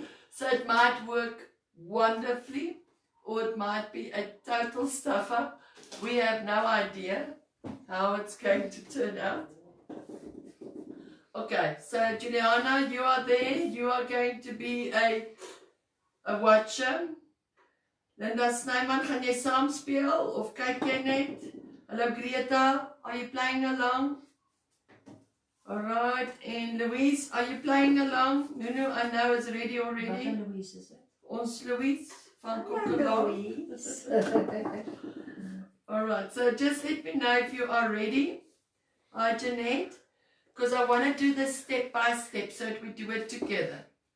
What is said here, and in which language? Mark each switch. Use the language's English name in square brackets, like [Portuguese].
[English] So it might work wonderfully or it might be a total stuffer. We have no idea how it's going to turn out. Okay, so Juliana, you are there. You are going to be a watcher. [Afrikaans] Linda Snyman, gaan jy saam speel of kyk jy net? [English] Hello Greta, are you playing along? Alright, and Louise, are you playing along? Nunu, I know is ready already. [Afrikaans] Wat Louise [English] is it? [Afrikaans] Ons Louise van Louise. [English] Alright, so just let me know if you are ready. Hi Jeanette, because I want to do this step by step so that we do it together.